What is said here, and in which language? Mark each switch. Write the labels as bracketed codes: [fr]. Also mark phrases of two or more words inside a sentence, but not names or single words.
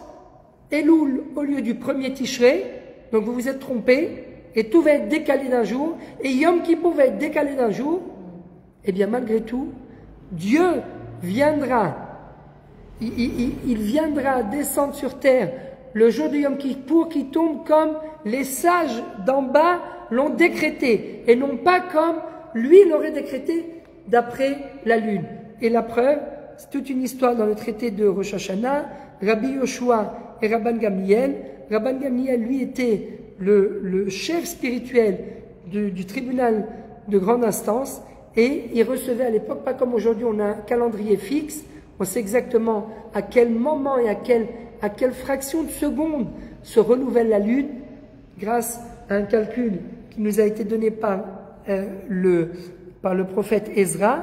[fr] Elul au lieu du 1er Tishré, donc vous vous êtes trompé, et tout va être décalé d'un jour, et Yom Kippour va être décalé d'un jour, et bien malgré tout, Dieu viendra, il viendra descendre sur terre le jour de Yom Kippour qui tombe comme les sages d'en bas l'ont décrété, et non pas comme lui l'aurait décrété d'après la lune. Et la preuve, c'est toute une histoire dans le traité de Rosh Hashanah, Rabbi Yoshua et Rabban Gamliel. Rabban Gamliel, lui, était le chef spirituel du tribunal de grande instance, et il recevait à l'époque, pas comme aujourd'hui, on a un calendrier fixe, on sait exactement à quel moment et à quelle fraction de seconde se renouvelle la lune, grâce à un calcul qui nous a été donné par le prophète Ezra.